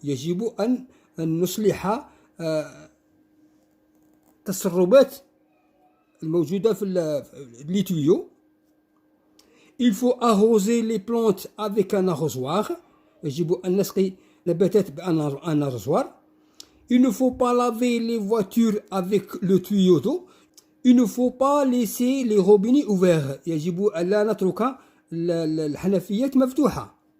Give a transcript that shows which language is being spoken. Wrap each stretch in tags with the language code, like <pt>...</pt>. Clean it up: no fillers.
<ar>يجب أن نصلح التسربات الموجودة في</ar> <fr>les tuyaux. Il faut arroser les plantes avec un arrosoir.</fr> <ar>يجب أن نسقي النباتات بأن arrosoir.</ar> <fr>Il ne faut pas laver les voitures avec le tuyau d'eau. Il ne faut pas laisser les robinets ouverts.</fr> <ar>يجب ألا نترك الحنفيات مفتوحة.</ar>